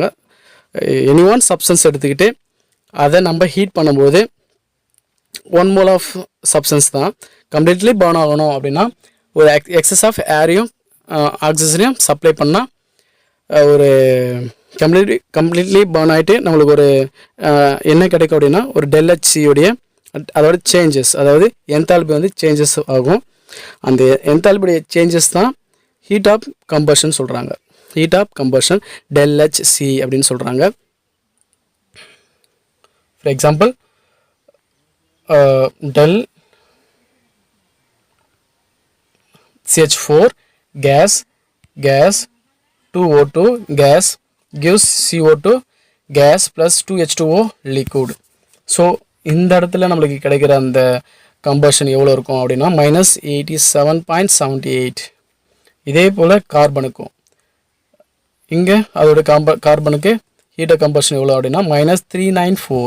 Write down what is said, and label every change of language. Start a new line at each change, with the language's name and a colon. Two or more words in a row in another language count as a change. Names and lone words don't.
English: any one substance
Tamil: எடுத்துக்கிட்டு அதை நம்ம ஹீட் பண்ணும்போது
English: 1 mole of substance
Tamil: தான்
English: completely burn
Tamil: ஆகணும் அப்படின்னா ஒரு
English: excess of
Tamil: ஏரையும் ஆக்சிஜனையும் சப்ளை பண்ணால் ஒரு
English: completely burn
Tamil: ஆகிட்டு நம்மளுக்கு ஒரு என்ன கிடைக்கும் அப்படின்னா ஒரு ΔHCயோடைய அதோட சேஞ்சஸ், அதாவது என்தால்பி வந்து சேஞ்சஸ் ஆகும். அந்த என்தால்பியுடைய சேஞ்சஸ் தான்
English: heat of combustion
Tamil: சொல்கிறாங்க.
English: heat of combustion
Tamil: ΔHC அப்படின்னு சொல்கிறாங்க.
English: for example del CH4 gas 2O2 gas gives CO2 gas plus 2H2O liquid.
Tamil: ஸோ இந்த இடத்துல நம்மளுக்கு கிடைக்கிற அந்த கம்பஷன் எவ்வளோ இருக்கும் அப்படின்னா -87.78. இதே போல் கார்பனுக்கும் இங்கே அதோட கார்பனுக்கு
English: heat of combustion
Tamil: எவ்வளோ அப்படின்னா -394.